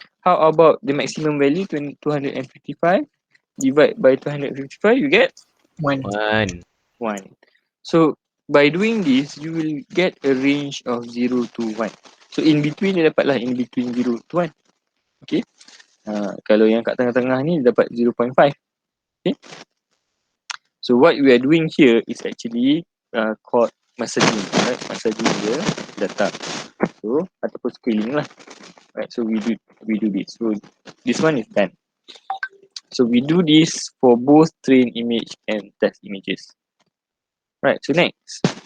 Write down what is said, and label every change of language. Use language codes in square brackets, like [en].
[en] How about the maximum value 255 divide by 255, you get 1. 1. So by doing this, you will get a range of 0 to 1. So in between [ms] dia dapatlah [en] in between 0 to 1. Okay. [ms] Kalau yang kat tengah-tengah ni dapat 0.5. [en] Okay. So what we are doing here is actually called massaging, right? Massaging the data. So ataupun scaling lah. Right. So we do this. So this one is done. So we do this for both train image and test images. Right. So next,